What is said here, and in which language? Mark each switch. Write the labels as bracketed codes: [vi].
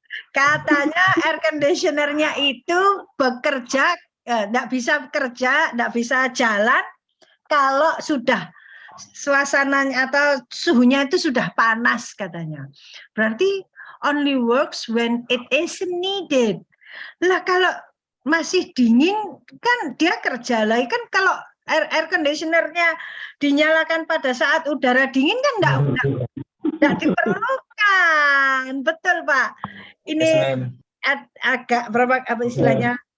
[id] Katanya air conditionernya itu bekerja, enggak bisa bekerja, enggak bisa jalan kalau sudah suasananya atau suhunya itu sudah panas katanya. [en] Berarti only works when it is needed. [id] Lah kalau masih dingin kan dia kerja lagi kan kalau air conditionernya dinyalakan pada saat udara dingin kan enggak diperlukan. Betul Pak. Ini agak berapa apa istilahnya?